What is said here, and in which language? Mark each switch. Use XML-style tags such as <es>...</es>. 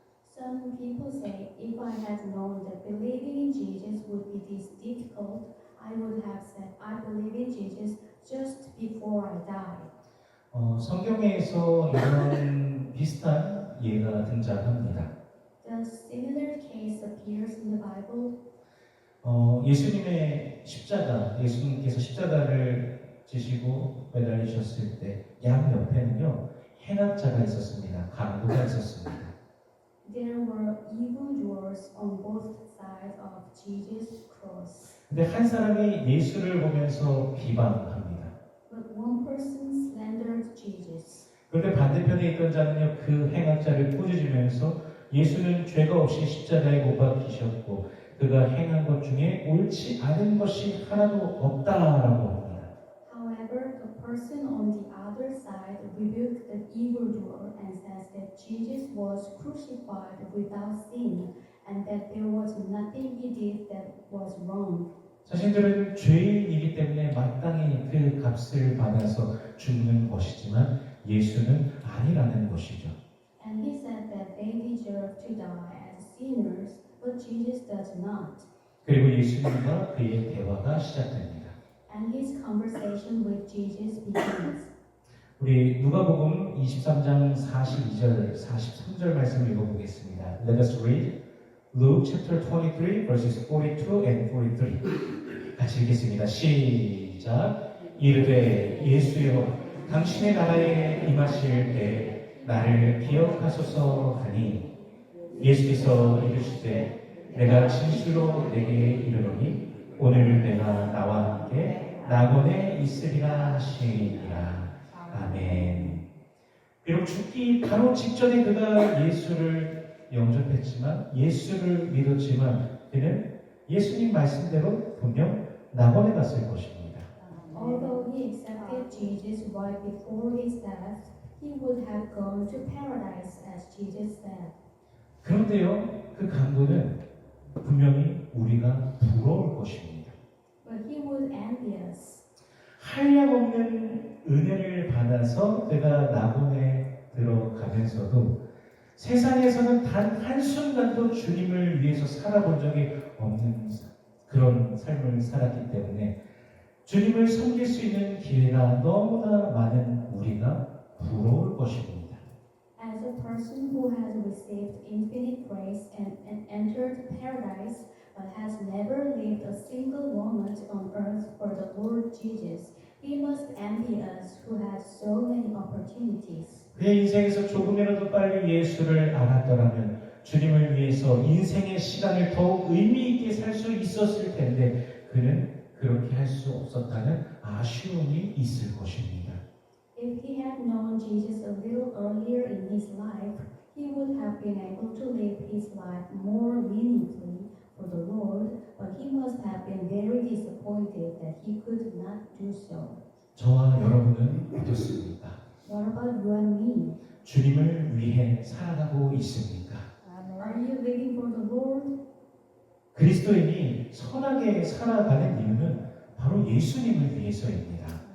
<en>Some people say, if I had known that believing in Jesus would be this difficult, I would have said, I believe in Jesus just before I die.</en> <ko>성경에서 이런 비슷한 예가 등장합니다.</ko> <en>The similar case appears in the Bible.</en> <ko>예수님의 십자가, 예수님께서 십자가를 지시고 매달리셨을 때 양 옆에는요 해납자가 있었습니다. 강도가 있었습니다.</ko> <en>There were evildoers on both sides of Jesus' cross.</en> <ko>근데 한 사람이 예수를 보면서 비방합니다.</ko> <en>But one person slandered Jesus.</en> <ko>그런데 반대편에 있던 자는요, 그 행악자를 꾸짖으면서 예수는 죄가 없이 십자가에 못 박히셨고 그가 행한 것 중에 옳지 않은 것이 하나도 없다라고 합니다.</ko> <en>However, the person on the other side rebuked the evildoer and says that Jesus was crucified without sin and that there was nothing he did that was wrong.</en> <ko>자신들은 죄인이기 때문에 마땅히 그 값을 받아서 죽는 것이지만 예수는 아니라는 것이죠.</ko> <en>And he said that they deserve to die as sinners, but Jesus does not.</en> <ko>그리고 예수님과 그의 대화가 시작됩니다.</ko> <en>And his conversation with Jesus begins.</en> <ko>우리 누가복음 23장 42절, 43절 말씀을 읽어보겠습니다.</ko> <en>Let us read Luke chapter 23 verses 42 and 43.</en> <ko>같이 읽겠습니다. 시작. 이르되 예수여 당신의 나라에 임하실 때 나를 기억하소서 하니 예수께서 이르시되 내가 진실로 내게 이르노니 오늘 내가 나와 함께 낙원에 있으리라 하시니라. 아멘. 비록 죽기 바로 직전에 그가 예수를 영접했지만 예수를 믿었지만 그는 예수님 말씀대로 분명 낙원에 갔을 것입니다.</ko> <en>Although he accepted Jesus right before his death, he would have gone to paradise as Jesus said.</en> <ko>그런데요, 그 강도는 분명히 우리가 부러울 것입니다.</ko> <en>But he would envy us.</en> <ko>한량없는 은혜를 받아서 그가 낙원에 들어가면서도 세상에서는 단 한순간도 주님을 위해서 살아본 적이 없는 그런 삶을 살았기 때문에 주님을 섬길 수 있는 기회가 너무나 많은 우리가 부러울 것입니다.</ko> <en>As a person who has received infinite grace and entered paradise, but has never lived a single moment on earth for the Lord Jesus, he must envy us who have so many opportunities.</en> <ko>그의 인생에서 조금이라도 빨리 예수를 알았더라면 주님을 위해서 인생의 시간을 더욱 의미 있게 살 수 있었을 텐데 그는 그렇게 할 수 없었다는 아쉬움이 있을 것입니다.</ko> <en>If he had known Jesus a little earlier in his life, he would have been able to live his life more meaningfully for the Lord, but he must have been very disappointed that he could not do so.</en> <ko>저와 여러분은 어떻습니까?</ko> <en>What about you and me?</en> <ko>주님을 위해 살아가고 있습니까?</ko> <en>Are you living for the Lord?</en> <ko>그리스도인이 선하게 살아가는 이유는 바로 예수님을 위해서입니다.</ko>